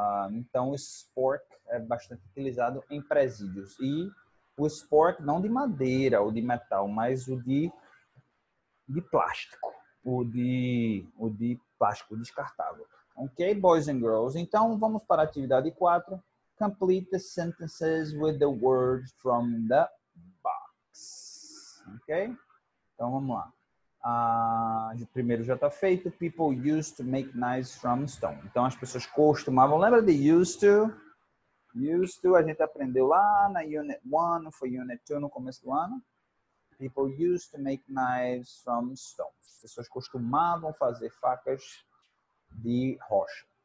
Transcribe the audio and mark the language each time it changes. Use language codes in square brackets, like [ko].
[pt] Então, o spork é bastante utilizado em presídios. E o spork não de madeira ou de metal, mas o de plástico. O de plástico descartável. [en] Ok, boys and girls? [pt] Então, vamos para a atividade 4. [en] Complete the sentences with the words from the box. [pt] Ok? Então, vamos lá. O primeiro já está feito. [en] People used to make knives from stone. [pt] Então, as pessoas costumavam. Lembra de used to? Used to, a gente aprendeu lá na Unit 1, foi Unit 2 no começo do ano. [en] People used to make knives from stone. [pt] As pessoas costumavam fazer facas de rocha.